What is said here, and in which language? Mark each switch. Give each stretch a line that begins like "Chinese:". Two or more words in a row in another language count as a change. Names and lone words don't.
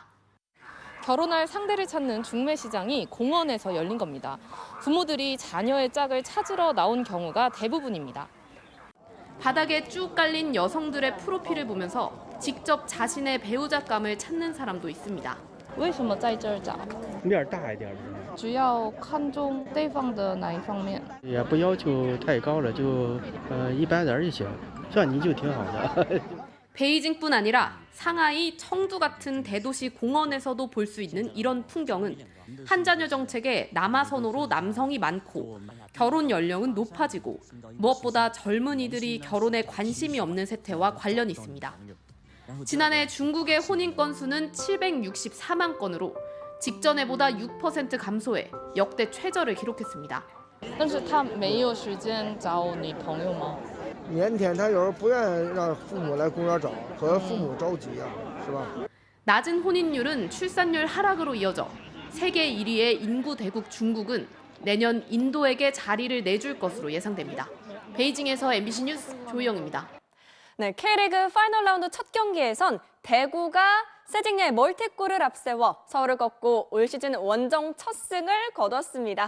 Korean: 결혼할 상대를 찾는 중매 시장이 공원에서 열린 겁니다. 부모들이 자녀의 짝을 찾으러 나온 경우가 대부분입니다. 바닥에 쭉 깔린 여성들의 프로필을 보면서 직접 자신의 배우자감을 찾는 사람도 있습니다.
Chinese: 为什么在这儿找？面大一点的。主要看重对方的哪一方面？也不要求太高了，就一般人就行。像你就挺好的。
Korean: 베이징뿐 아니라 상하이, 청두 같은 대도시 공원에서도 볼 수 있는 이런 풍경은 한자녀 정책에 남아선호로 남성이 많고 결혼 연령은 높아지고 무엇보다 젊은이들이 결혼에 관심이 없는 세태와 관련이 있습니다. 지난해 중국의 혼인 건수는 764만 건으로 직전해보다 6% 감소해 역대 최저를 기록했습니다.
Chinese: 但是他没有时间找女朋友吗？腼腆，他有时候不愿意让父母来公园找，和父母着急啊，是吧？
Korean: 낮은 혼인율은 출산율 하락으로 이어져 세계 1위의 인구 대국 중국은 내년 인도에게 자리를 내줄 것으로 예상됩니다. 베이징에서 MBC 뉴스 조희영입니다. 네, K리그 파이널 라운드 첫 경기에선 대구가 세징야의 멀티골을 앞세워 서울을 꺾고 올 시즌 원정 첫 승을 거뒀습니다.